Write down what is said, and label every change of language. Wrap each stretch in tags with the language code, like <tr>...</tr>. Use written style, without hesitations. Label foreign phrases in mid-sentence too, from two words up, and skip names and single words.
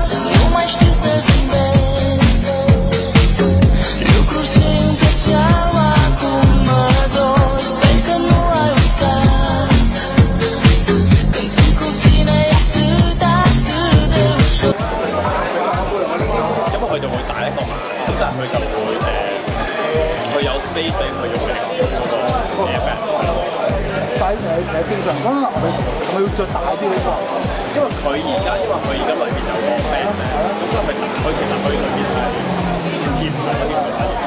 <ro>Nu mai știu să zâmbesc, lucruri ce îmi plăceau acum mă dor. Sper că nu ai uitat, când sunt cu tine e atât, atât de ușor.</ro> <yue>咁佢就會大一個碼，咁但係佢就會佢有 space 俾佢用嘅嗰個 airbag。但係其實正常講啦，佢要着大啲呢個，因為佢而家裏邊有個 band 咧，咁所以佢其實佢裏邊係貼咗啲佢可以穿。</yue>